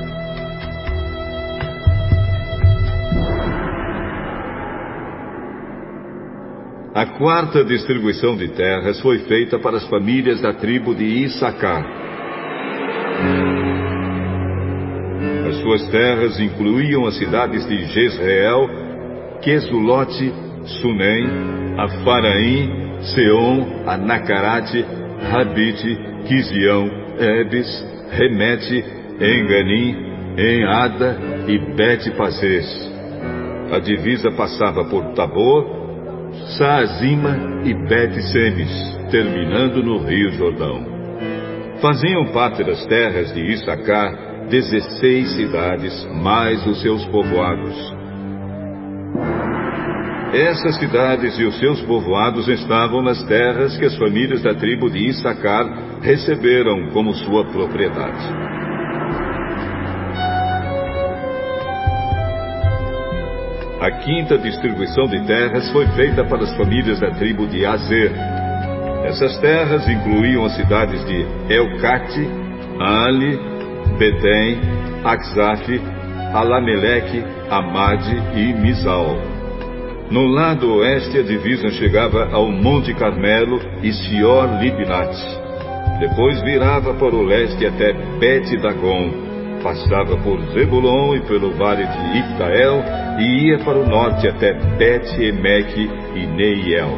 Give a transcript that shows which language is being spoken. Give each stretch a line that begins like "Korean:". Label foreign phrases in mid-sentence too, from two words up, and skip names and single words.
Portuguese: A quarta distribuição de terras foi feita para as famílias da tribo de Issacar. As suas terras incluíam as cidades de Jezreel, Quesulote, Sunem, Afaraim, Seom, Anacarate, Rabite, Quizião, Ebes, Remete, Enganim, Enada e Bet-Pazes. A divisa passava por Tabor, Saazima e Bet-Semes, terminando no Rio Jordão. Faziam parte das terras de Issacar 16 cidades, mais os seus povoados. Essas cidades e os seus povoados estavam nas terras que as famílias da tribo de Issacar receberam como sua propriedade. A quinta distribuição de terras foi feita para as famílias da tribo de Azer. Essas terras incluíam as cidades de Elcate, Ali, Betem, Axaf, Alameleque, Amade e Misal. No lado oeste, a divisa chegava ao Monte Carmelo e Sior-Libnat. Depois virava para o leste até Bet-Dagon. Passava por Zebulon e pelo vale de Iftael e ia para o norte até Bet-Emeque e Neiel.